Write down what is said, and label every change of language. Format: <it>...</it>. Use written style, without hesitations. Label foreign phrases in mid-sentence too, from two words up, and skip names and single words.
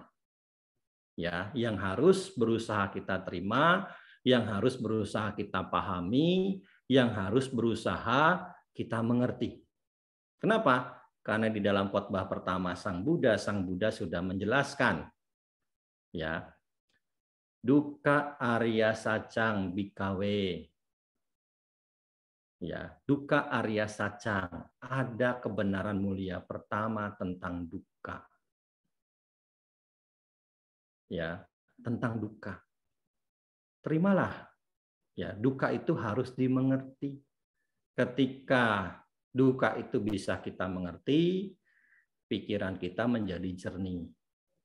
<id>Ya, yang harus berusaha kita terima, yang harus berusaha kita pahami, yang harus berusaha kita mengerti. Kenapa? Karena di dalam khotbah pertama Sang Buddha sudah menjelaskan, ya,</id> <pi>dukkha arya sacang bhikkhave.</pi> <id>Ya,</id> <pi>dukkha arya sacang,</pi> <id>ada kebenaran mulia pertama tentang dukkha. Ya, tentang dukkha. Terimalah. Ya, dukkha itu harus dimengerti. Ketika dukkha itu bisa kita mengerti, pikiran kita menjadi jernih.</id>